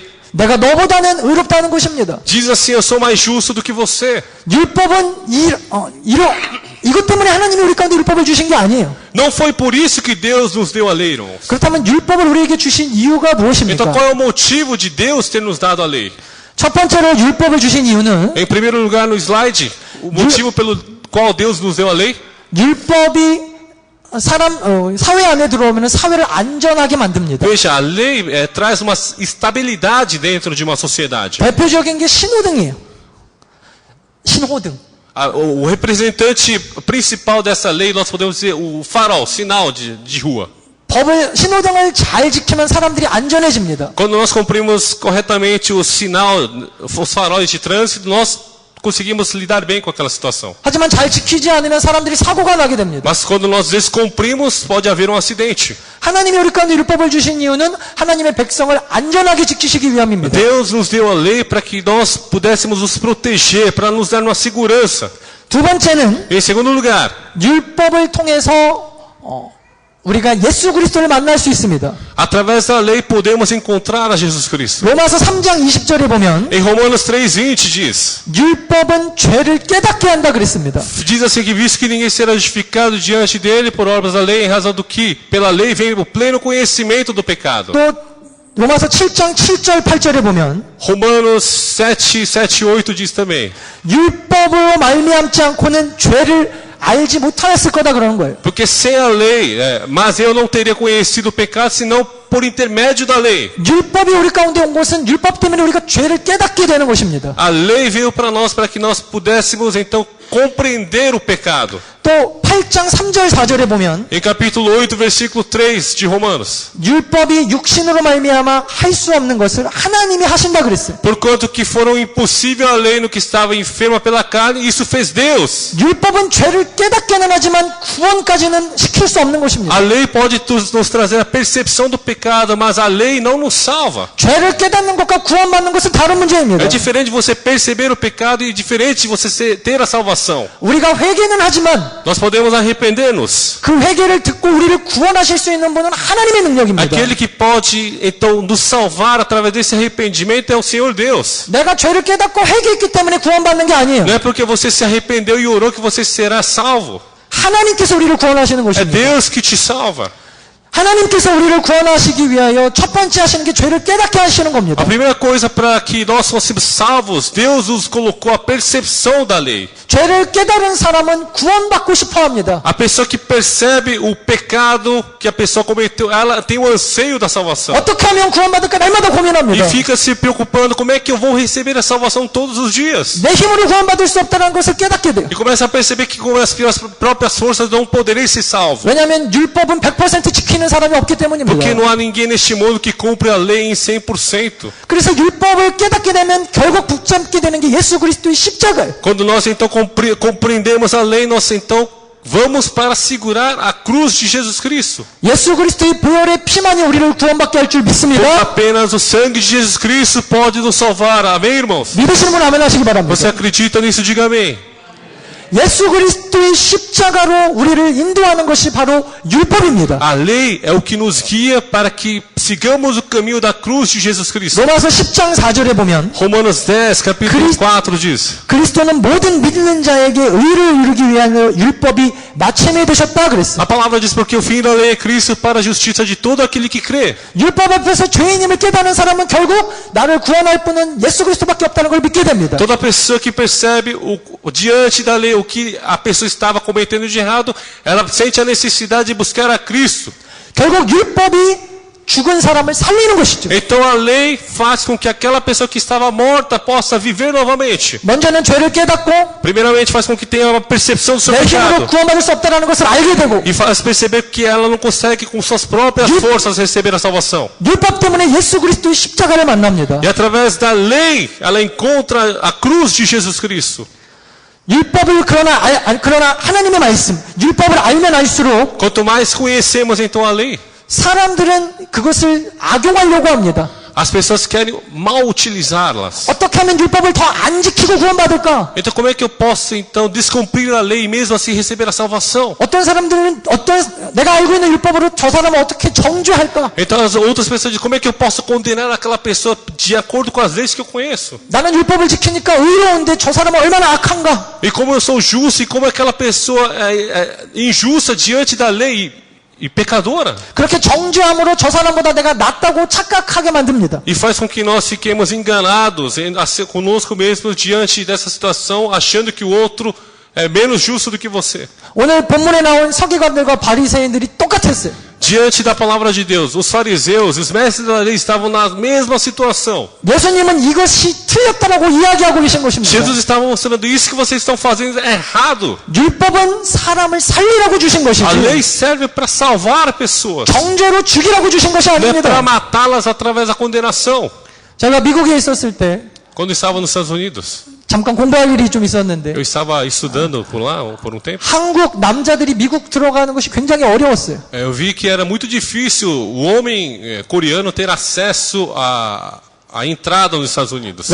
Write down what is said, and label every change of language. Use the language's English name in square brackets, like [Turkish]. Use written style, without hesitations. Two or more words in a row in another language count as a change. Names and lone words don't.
[Korean] 내가 너보다는 의롭다는 것입니다. [Portuguese] Diz assim, eu sou mais justo do que você. [Korean] 율법은 이것 때문에 하나님이 우리 가운데 율법을 주신 게 아니에요. [Portuguese] Não foi por isso que Deus nos deu a lei, irmãos. [Korean] 그렇다면 율법을 우리에게 주신 이유가 [Portuguese] Então [Korean] 무엇입니까? [Portuguese] qual é o motivo de Deus ter nos dado a lei? [Korean] 첫 번째로 율법을 주신 이유는 [Portuguese] Em primeiro lugar no slide, o motivo pelo qual Deus nos deu a lei. [Korean] 율법이 사회 안에 들어오면 사회를 안전하게 만듭니다. [Portuguese] Veja, a lei traz uma estabilidade dentro de uma sociedade. [Korean] 대표적인 게 신호등이에요. [Portuguese] 신호등. O representante principal dessa lei, nós podemos dizer o farol, sinal de rua. [Korean] 신호등을 잘 지키면 사람들이 안전해집니다. [Portuguese] Quando nós cumprimos corretamente o sinal, os faróis de trânsito, nós conseguimos lidar bem com aquela situação. [Korean] 하지만 잘 지키지 않으면 사람들이 사고가 나게 됩니다. [Portuguese] Mas quando nós descumprimos, pode haver um acidente. [Korean] 하나님이 우리 가운데 율법을 주신 이유는 하나님의 백성을 안전하게 지키시기 위함입니다. [Portuguese] Deus nos deu a lei para que nós pudéssemos nos proteger, para nos dar uma segurança. [Korean] 두 번째는 [Portuguese] Em segundo lugar, [Korean] 율법을 통해서 우리가 예수 그리스도를 만날 수 있습니다. [Portuguese] Através da lei podemos encontrar a Jesus Cristo. [Korean] 로마서 3장 20절에 보면 [Portuguese] Em Romanos 3:20 diz: [Korean] 율법은 죄를 깨닫게 한다 그랬습니다. [Portuguese] Diz assim que visto que ninguém será justificado diante dele por obras da lei, em razão do que pela lei vem o pleno conhecimento do pecado. [Korean] 또 로마서 7장 7절 8절에 보면 [Portuguese] Romanos 7, 8 diz também. [Korean] 율법으로 말미암지 않고는 죄를 알지 못하였을 거다 그러는 거예요. [Portuguese] Porque sem a lei, mas eu não teria conhecido o pecado senão por intermédio da lei. [Korean] 율법이 우리 가운데 온 것은 율법 때문에 우리가 죄를 깨닫게 되는 것입니다. [Portuguese] A lei veio para nós para que nós pudéssemos então compreender o pecado. [Korean] 또 8장 3절 4절에 보면 [Portuguese] Em capítulo 8, versículo 3 de Romanos. [Korean] 율법이 육신으로 말미암아 할 수 없는 것을 하나님이 하신다 그랬어요. [Portuguese] Porquanto que foram impossível a lei no que estava enferma pela carne, isso fez Deus. [Korean] 율법은 죄를 깨닫게는 하지만 구원까지는 시킬 수 없는 것입니다. [Portuguese] A lei pode nos trazer a percepção do pecado, mas a lei não nos salva. [Korean] 죄를 깨닫는 것과 구원받는 것은 다른 문제입니다. [Portuguese] É diferente de você perceber o pecado e diferente de você ter a salvação. [Korean] 우리가 회개는 하지만 [Portuguese] Nós podemos arrepender-nos. [Korean] 그 회개를 듣고 우리를 구원하실 수 있는 분은 하나님의 능력입니다. [Portuguese] Aquele que pode então nos salvar através desse arrependimento é o Senhor Deus. [Korean] 내가 죄를 깨닫고 회개했기 때문에 구원받는 게 아니에요. [Portuguese] Não é porque você se arrependeu e orou que você será salvo. [Korean] 하나님께서 우리를 구원하시는 [Portuguese] É [Korean] 것입니다. [Portuguese] Deus que te salva. [Korean] 하나님께서 우리를 구원하시기 위하여 첫 번째 하시는 게 죄를 깨닫게 하시는 겁니다. [Portuguese] A primeira coisa para que nós fôssemos salvos, Deus nos colocou a percepção da lei. [Korean] 죄를 깨달은 사람은 구원받고 싶어 합니다. [Portuguese] A pessoa que percebe o pecado que a pessoa cometeu, ela tem o anseio da salvação. [Korean] 어떻게 하면 구원받을까 날마다 고민합니다. [Portuguese] E fica se preocupando como é que eu vou receber a salvação todos os dias. [Korean] 내 힘으로 구원받을 수 없다는 것을 깨닫게 돼요. [Portuguese] E começa a perceber que com as próprias forças não poderei ser salvo. [Korean] 왜냐하면 율법은 100% 지키는 사람이 없기 때문입니다. [Portuguese] Porque não há ninguém neste mundo que cumpre a lei em 100%. [Korean] 그래서 율법을 깨닫게 되면 결국 붙잡게 되는 게 예수 그리스도의 십자가예요. [Portuguese] Quando nós então compreendemos a lei, nós então vamos para segurar a cruz de Jesus Cristo. [Korean] 예수 그리스도의 보혈의 피만이 우리를 구원받게 할 줄 믿습니다. [Portuguese] Apenas o sangue de Jesus Cristo pode nos salvar. Amém, irmãos? [Korean] 믿으시는 분 아멘 하시기 바랍니다. [Portuguese] Você acredita nisso? Diga amém. [Korean] 예수 그리스도의 십자가로 우리를 인도하는 것이 바로 율법입니다. [Portuguese] A lei é o que nos guia para que sigamos o caminho da cruz de Jesus Cristo. [Korean] 로마서 10장 4절에 보면 [Portuguese] Romanos 10, capítulo 4 diz: [Korean] 그리스도는 모든 믿는 자에게 의를 이루기 위하여 율법이 마침에 되셨다 그랬어요. [Portuguese] A palavra diz porque o fim da lei é Cristo para a justiça de todo aquele que crê. [Korean] 율법 앞에서 죄인임을 깨닫는 사람은 결국 나를 구원할 분은 예수 그리스도밖에 없다는 걸 믿게 됩니다. [Portuguese] Toda pessoa que percebe diante da lei o que a pessoa estava cometendo de errado, ela sente a necessidade de buscar a Cristo. [Korean] 결국 율법이 죽은 사람을 살리는 것이죠. [Portuguese] Então a lei faz com que aquela pessoa que estava morta possa viver novamente. [Korean] 먼저는 죄를 깨닫고 [Portuguese] Primeiramente faz com que tenha uma percepção do seu [Korean] 내 힘으로 [Portuguese] pecado. [Korean] 구원받을 수 없다는 것을 알게 되고 [Portuguese] E faz perceber que ela não consegue com suas próprias forças receber a salvação. [Korean] 율법 때문에 예수 그리스도의 십자가를 만납니다. [Portuguese] E através da lei, ela encontra a cruz de Jesus Cristo. [Korean] 율법을 그러나 하나님의 말씀, 율법을 알면 알수록 [Portuguese] Quanto mais conhecemos então a lei, [Korean] 사람들은 그것을 악용하려고 합니다. [Portuguese] as pessoas querem mal utilizá-las. [Korean] 어떻게 하면 율법을 더 안 지키고 구원받을까? [Portuguese] Então como é que eu posso então descumprir a lei e mesmo assim receber a salvação? [Korean] 어떤 사람들은 내가 알고 있는 율법으로 저 사람을 어떻게 정죄할까? [Portuguese] Então as outras pessoas dizem, como é que eu posso condenar aquela pessoa de acordo com as leis que eu conheço? [Korean] 나는 율법을 지키니까 의로운데 저 사람은 얼마나 악한가? [Portuguese] E como eu sou justo e como aquela pessoa é injusta diante da lei e pecadora? [Korean] 그렇게 정죄함으로 저 사람보다 내가 낫다고 착각하게 만듭니다. [Portuguese] E faz com que nós fiquemos enganados conosco mesmos diante dessa situação, achando que o outro é menos justo do que você. [Korean] 오늘 본문에 나온 서기관들과 바리새인들이 똑같았어요. [Portuguese] Diante da palavra de Deus, os fariseus, os mestres da lei estavam na mesma situação. [Korean] 예수님은 이것이 틀렸다라고 이야기하고 계신 것입니다. [Portuguese] Jesus estava mostrando isso que vocês estão fazendo é errado. [Korean] 율법은 사람을 살리라고 주신 [Portuguese] A [Korean] 것이지 [Portuguese] lei serve para salvar pessoas, [Korean] 정죄로 죽이라고 주신 것이 [Portuguese] não é para [Korean] 아닙니다. [Portuguese] matá-las através da condenação. [Korean] 제가 미국에 있었을 때 [Portuguese] Quando eu estava nos Estados Unidos, [Korean] 잠깐 공부할 일이 좀 있었는데 [Portuguese] eu estava estudando por lá por um tempo. [Korean] 한국 남자들이 미국 들어가는 것이 굉장히 어려웠어요. [Portuguese] Eu vi que era muito difícil o homem coreano ter acesso à entrada nos Estados Unidos.